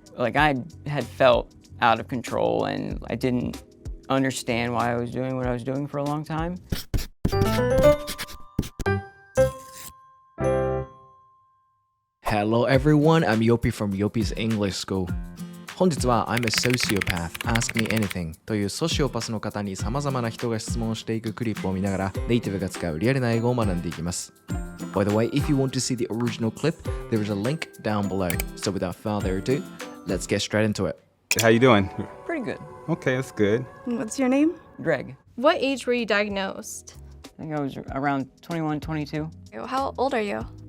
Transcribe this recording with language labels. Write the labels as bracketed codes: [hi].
[en] Like I had felt out of control and I didn't understand why I was doing what I was doing for a long time. Hello everyone, I'm Yopi from Yopis English School. [ja] 本日は I'm a Sociopath, Ask Me Anything というソシオパスの方に様々な人が質問をしていくクリップを見ながらネイティブが使うリアルな英語を学んでいきます。 [en] By the way, if you want to see the original clip, there is a link down below. So without further ado, let's get straight into it. How you doing? Pretty good. Okay, that's good. What's your name? Greg. What age were you diagnosed? I think I was around 21, 22. How old are you?